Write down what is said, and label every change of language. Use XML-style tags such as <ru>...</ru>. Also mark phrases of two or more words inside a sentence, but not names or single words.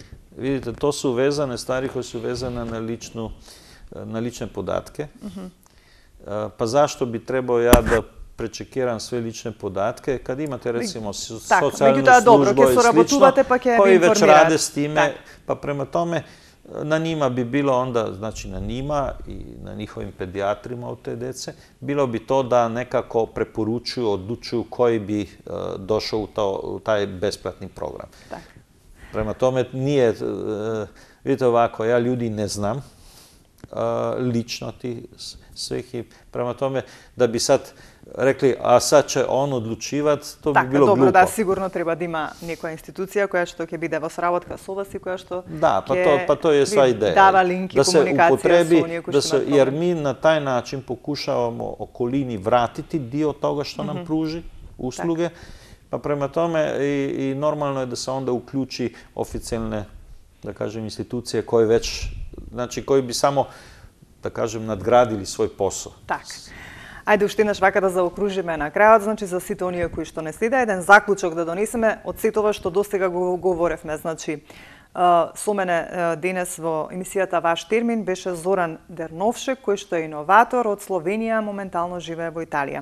<hr>Видите, то су везане ствари кои су везане на лични податке. Па зашто би требало ја да пречекирам све лични податке, каде имате, рецимо, социјална служба и слично, кои веќе раде с тиме, па према томе, на нима би било onda, znači na njima i na njihovim pedijatrima od te dece, bilo bi to da nekako preporučuju, odlučuju koji bi došao u taj besplatni program. Prema tome, nije, vidite ovako, ja ljudi ne znam lično ti svih i prema tome da bi sad rekli, a sad će on odlučivati, to bi bilo glupo.</hr> <mk>Да, сигурно треба да има некоја институција која што ќе биде во соработка со вас и која што</mk> <hr>то je sva ideja.</hr> <mk>Дава линк и комуникација со оние кои што имаат.</mk> <hr>Jer mi na taj način pokušavamo okolini vratiti dio toga što nam pruži usluge, pa prema tome i normalno je da se onda uključi oficijalne, da kažem, institucije koje već, znači koji bi samo, da kažem, nadgradili svoj posao.</hr> <mk>Ајде уште еднаш вака да заокружиме на крајот, значи за сите оние кои што не следа, еден заклучок да донесеме од сето ова што достига го говоревме. Значи, со мене денес во емисијата Ваш термин беше Зоран Дерновшек, кој што е иноватор од Словенија, моментално живее во Италија.</mk>